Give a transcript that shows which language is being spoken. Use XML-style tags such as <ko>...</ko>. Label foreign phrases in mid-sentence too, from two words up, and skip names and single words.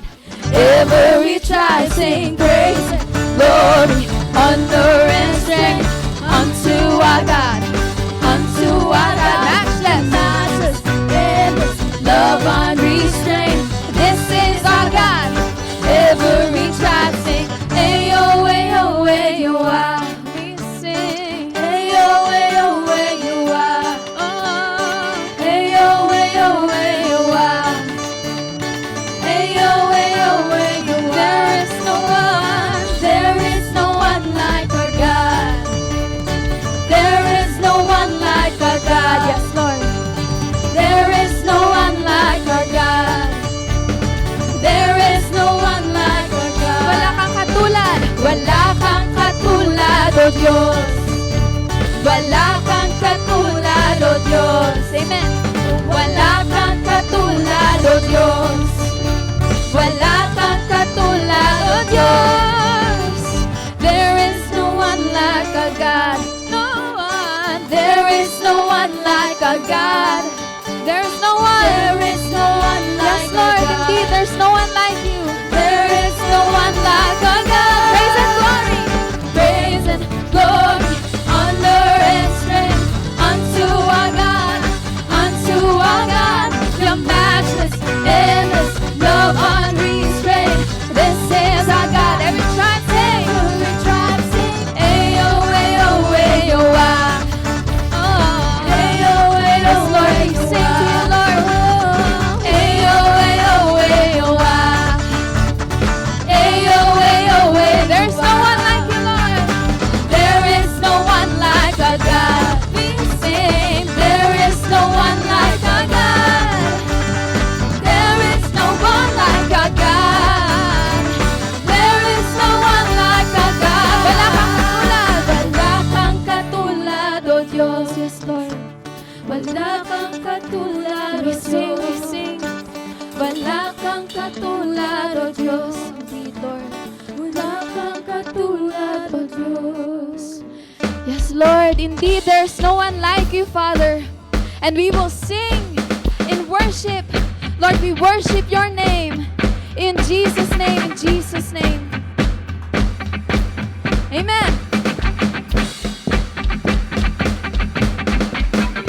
<en>Every tribe sing praise and glory, honor and strength unto our God, unto our God. Matchless, endless, love unrestrained. This is our God. Every tribe sing, ayo, ayo, ayo, ah. We sing, ayo, ayo, ayo, ah. Oh, ayo, ayo, ayo, ah. There is no one like our God. There is no one like our God. Yes, Lord. There is no one like our God. There is no one like our God.</en> <tl>Wala kang katulad. Wala kang katulad, O Diyos. Wala kang katulad, O Diyos.</tl> <en>Amen.</en> <tl>Wala kang katulad, O Diyos. Wala kang katulad, O Diyos.</tl> <en>There is no one like our God. No one. There is no one like our God. There is no one. There is no one like Yes, Lord. our God. Indeed, there's no one like you. There is no one like our God. Praise and glory. Praise and glory, honor and strength unto our God, unto our God. Your matchless, endless, love unrestrained. This is our God. Every tribe sing, ayo, ayo, ayo, ah. Oh, ayo, ayo, Yes, Lord. We ayo, sing to you, ah. Lord. Ayo, ayo, ayo, ah. Ayo, ayo, ayo, There's no ah. one like you, Lord. There is no one like our God. We sing, there is no one like our God. There is no one like our God. There is no one like our God.</en> <tl>Wala kang katulad, O Diyos.</tl> <en>Yes, Lord.</en> <tl>Wala kang katulad, O</tl> <en>We sing, we</en> <tl>Diyos.</tl> <en>sing.</en> <tl>Wala kang katulad, O Diyos.</tl> <en>Indeed, Lord.</en> <tl>Wala kang katulad, O Diyos.</tl> <en>Yes, Lord. Indeed, there's no one like you, Father. And we will sing in worship. Lord, we worship your name. In Jesus' name, in Jesus' name. Amen.</en>